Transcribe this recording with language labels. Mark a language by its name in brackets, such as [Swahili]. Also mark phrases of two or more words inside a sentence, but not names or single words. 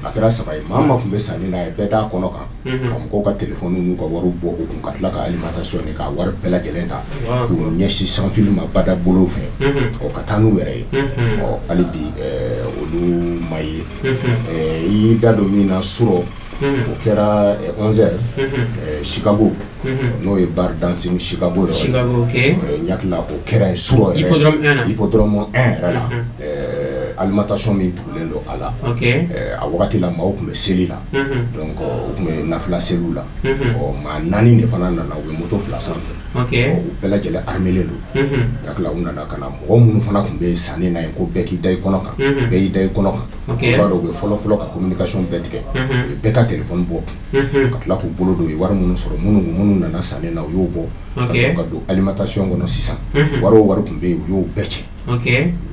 [Bambara] a kɛra 3 ye maa ma tun bɛ sanni n'a ye bɛɛ d'a kɔnɔ kan ka mɔgɔw ka téléphone n'u ka wariw bɔ u kun ka tila ka alimentation ni k'a wari bɛɛ lajɛlen ta k'u ɲɛsin [French] sans fil [Bambara] ma bada bolo fɛ ka taa n'u yɛrɛ ye hali bi olu ma ye i y'i da don min na surɔ o kɛra 11h Chicago n'o ye bar dancing Chicago yɔrɔ ɲakila o kɛra surɔ yɛrɛ hippodrome 1 yɛrɛ la alimentation min tugulen don a la a wagati la maaw tun bɛ seli la donc u tun bɛ nafila seliw la maa 4 de fana nana u bɛ moto 2 sanfɛ u bɛɛ lajɛlen armelen don yakila u nana ka na mɔgɔ minnu fana tun bɛ sanni na ye ko bɛɛ k'i da i kɔnɔ kan bɛɛ y'i da i kɔnɔ kan u b'a dɔn u bɛ fɔlɔ ka communication bɛɛ tigɛ u bɛɛ ka téléphone bɔ ka tila k'u bolo don u ye wari minnu sɔrɔ minnu nana sanni na u y'o bɔ ka sɔrɔ ka don alimentation kɔnɔ sisan wari tun bɛ yen u y'o bɛɛ cɛ